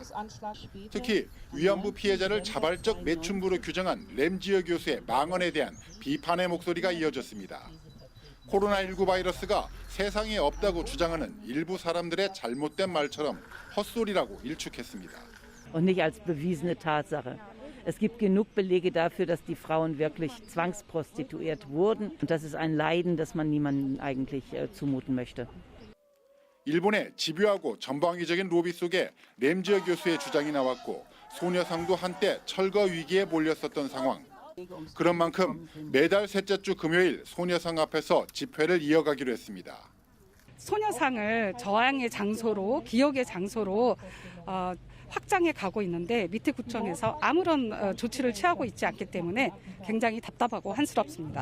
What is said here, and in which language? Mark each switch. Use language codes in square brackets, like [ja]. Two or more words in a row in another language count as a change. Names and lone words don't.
[ko] 특히 위안부 피해자를 자발적 매춘부로 규정한 램지어 교수의 망언에 대한 비판의 목소리가 이어졌습니다. 코로나19 바이러스가 세상에 없다고 주장하는 일부 사람들의 잘못된 말처럼 헛소리라고 일축했습니다. [de] Und nicht als bewiesene Tatsache. Es gibt genug Belege dafür, dass die Frauen wirklich zwangsprostituiert wurden. Und das ist ein Leiden, das man niemandem eigentlich zumuten möchte. [ko] 일본의 집요하고 전방위적인 로비 속에 램지어 교수의 주장이 나왔고 소녀상도 한때 철거 위기에 몰렸었던 상황. 그런 만큼 매달 셋째 주 금요일 소녀상 앞에서 집회를 이어가기로 했습니다. 소녀상을 저항의 장소로, 기억의 장소로 확장해 가고 있는데 밑에 구청에서 아무런 조치를 취하고 있지 않기 때문에 굉장히 답답하고 한스럽습니다.